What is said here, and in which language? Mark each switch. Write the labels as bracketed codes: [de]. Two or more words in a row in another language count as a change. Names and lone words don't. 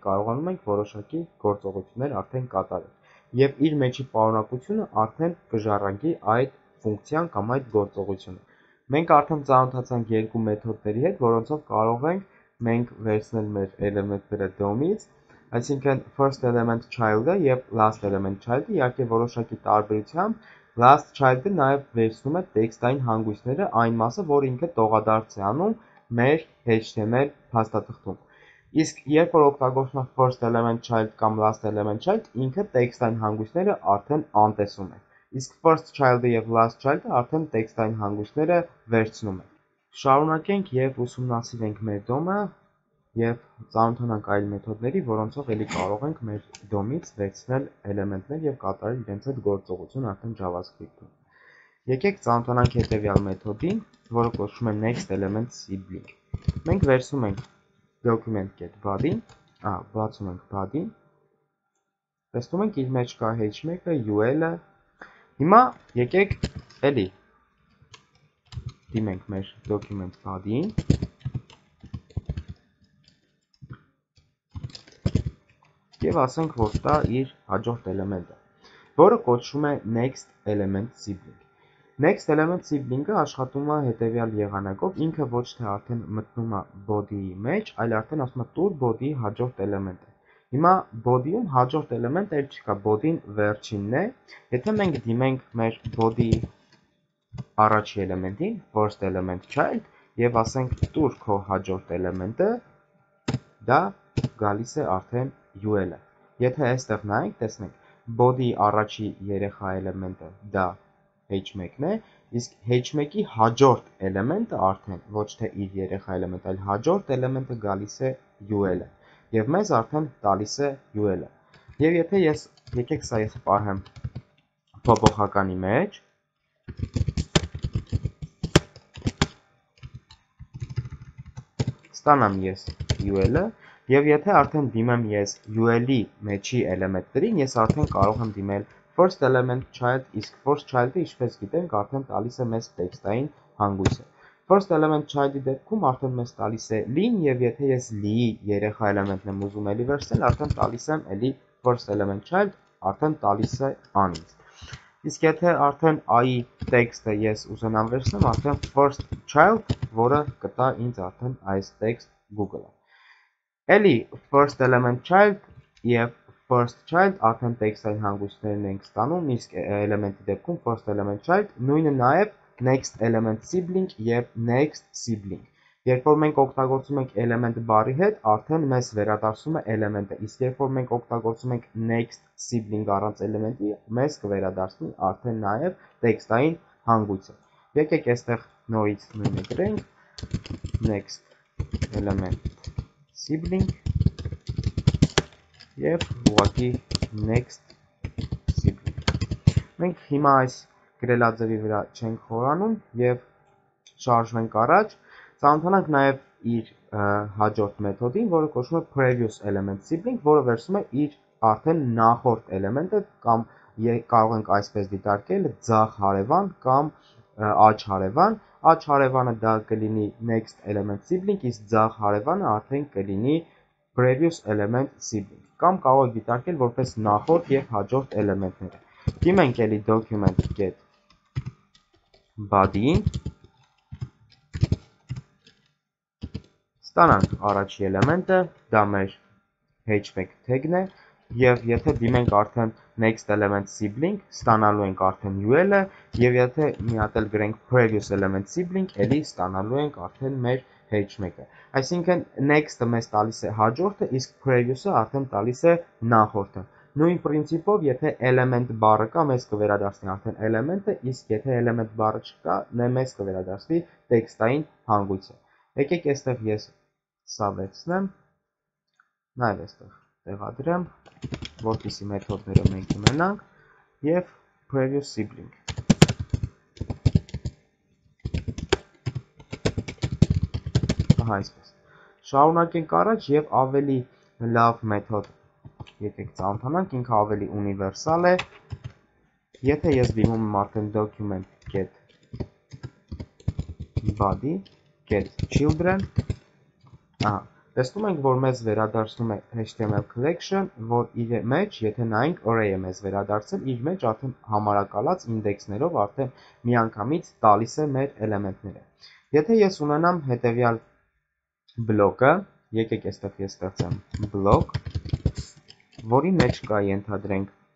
[hy] կարողանում ենք որոշակի գործողություններ արդեն կատարել։ Եվ իր մեջի պարունակությունը արդեն կժառանգի այդ ֆունկցիան կամ այդ գործողությունը։ Մենք արդեն ծանոթացանք երկու մեթոդների հետ, որոնցով կարող ենք մենք վերցնել մեր էլեմենտները DOM-ից, այսինքն [en] first element child- [hy] ը եւ [en] last element child- [hy] ը, իհարկե որոշակի տարբերությամբ [en] last child- [hy] ը նաև վերցնում է տեքստային հանգույցները, այն մասը, որ ինքը տողադարձ է անում մեր HTML փաստաթղթում։ Իսկ երբ որ օգտագործվում [en] է first element child կամ last element child, [hy] ինքը տեքստային հանգույցները արդեն անտեսում է։ Իսկ [en] first child- [hy] ը եւ [en] last child- [hy] ը արդեն տեքստային հանգույցները վերցնում է։ Շարունակենք եւ ուսումնասիրենք մեր DOM-ը եւ ծանոթանանք այլ մեթոդների, որոնցով էլի կարող ենք մեր DOM-ից վերցնել էլեմենտներ եւ կատարել իրենց հետ գործողություն արդեն JavaScript-ում։ Եկեք ծանոթանանք հետեւյալ մեթոդին, որը կոչվում է [en] next element sibling։ [hy] Մենք վերցնում ենք [en] document get body, [hy] բացում ենք body, տեսնում ենք իր մեջ կա h1-ը, UL-ը։ Հիմա եկեք էլի դիմենք մեր [en] document body- [hy] ին։ Եվ ասենք, որ դա իր հաջորդ էլեմենտը։ որը կոչվում է [en] next element sibling։ Next element sibling- [hy] ը աշխատում է հետևյալ եղանակով, ինքը ոչ թե արդեն մտնում է body-ի մեջ, այլ արդեն ասում է տուր body-ի հաջորդ էլեմենտը։ Հիմա body-ում հաջորդ էլեմենտը էլ չկա, body-ն վերջինն է։ Եթե մենք դիմենք մեր body-ի առաջի էլեմենտին, [en] first element child, [hy] եւ ասենք տուր քո հաջորդ էլեմենտը, դա գալիս է արդեն UL-ը։ Եթե այստեղ նայենք, տեսնենք, body-ի առաջի երեխա էլեմենտը դա H1-ն է, իսկ H1-ի հաջորդ էլեմենտը արդեն ոչ թե իր երեխա էլեմենտ, այլ հաջորդ էլեմենտը գալիս է UL-ը, եւ մեզ արդեն տալիս է UL-ը։ Եվ եթե եկեք սա ես պահեմ փոփոխականի մեջ, ստանամ ես UL-ը, եւ եթե արդեն դիմեմ ես UL-ի մեջի էլեմենտներին, ես արդեն կարող եմ դիմել [en] first element child, [hy] իսկ [en] first child- [hy] ը, ինչպես գիտենք, արդեն տալիս է մեզ տեքստային հանգույցը։ [en] First element child- [hy] ի դեպքում արդեն մեզ տալիս է lee-ն, եւ եթե ես lee-ի երեխա էլեմենտն եմ ուզում էլի վերցնել, արդեն տալիս եմ էլի [en] first element child, [hy] արդեն տալիս է an-ից։ Իսկ եթե արդեն i-ի տեքստը ես ուզենամ վերցնեմ, արդեն [en] first child, [hy] որը կտա ինձ արդեն այս տեքստ Google-ը։ Էլի [en] first element [hy] child եւ [en] first child [hy] արդեն տեքստային հանգույցներն ենք ստանում, իսկ էլեմենտի դեպքում [en] first element child, [hy] նույնը նաեւ [en] next element sibling [hy] եւ [en] next sibling։ [hy] Երբ որ մենք օգտագործում ենք element բառի հետ, արդեն մեզ վերադարձում է էլեմենտը, իսկ երբ որ մենք օգտագործում ենք [en] next sibling [hy] առանց էլեմենտի, մեզ կվերադառնի արդեն նաեւ տեքստային հանգույցը։ Եկեք այստեղ նորից նույնը գրենք [en] next element sibling [hy] եւ ուղղակի [en] next sibling։ [hy] Մենք հիմա այս գրելաձևի վրա չենք խորանում եւ շարժվենք առաջ, ծանոթանանք նաեւ իր հաջորդ մեթոդին, որը կոչվում է [en] previous element sibling, [hy] որը վերցնում է իր արդեն նախորդ էլեմենտը կամ կարող ենք այսպես դիտարկել ձախ հարևան կամ աջ հարևան։ Աջ հարևանը դա կլինի [en] next element sibling, [hy] իսկ ձախ հարևանը արդեն կլինի [en] previous element sibling, [hy] կամ կարող եք դիտարկել որպես նախորդ եւ հաջորդ էլեմենտները։ Դիմենք էլի [en] document get body- [hy] ին, ստանանք առաջի էլեմենտը, դա մեր h1 tag-ն է, եւ եթե դիմենք արդեն [en] next element sibling, [hy] ստանալու ենք արդեն UL-ը, եւ եթե մի հատ էլ գրենք [en] previous element sibling, [hy] էլի ստանալու ենք արդեն մեր h1-ը։ Այսինքն next-ը մեզ տալիս է հաջորդը, իսկ previous-ը արդեն տալիս է նախորդը։ Նույն պրինցիպով, եթե element բառը կա, մեզ կվերադառնի արդեն էլեմենտը, իսկ եթե element բառը չկա, մեզ կվերադառնի տեքստային հանգույցը։ Եկեք այստեղ ես սա վերցնեմ, նաեւ այստեղ տեղադրեմ, որպեսզի մեթոդները մենք ունենանք, եւ [en] previous sibling։ [hy] Ահա այսպես։ Շարունակենք առաջ եւ ավելի լավ մեթոդ եկեք ծանոթանանք, ինքը ավելի ունիվերսալ է։ Եթե ես դիմում եմ արդեն [en] document get body, get children, [hy] ահա, տեսնում ենք, որ մեզ վերադարձնում է [en] HTML collection, [hy] որ իր մեջ, եթե նայենք array է մեզ վերադարձել, իր մեջ արդեն համարակալած ինդեքսներով արդեն միանգամից տալիս է մեր էլեմենտները։ Եթե ես ունենամ հետևյալ բլոկը, եկեք այստեղ ես ստեղծեմ բլոկ, որի մեջ կա ենթադրենք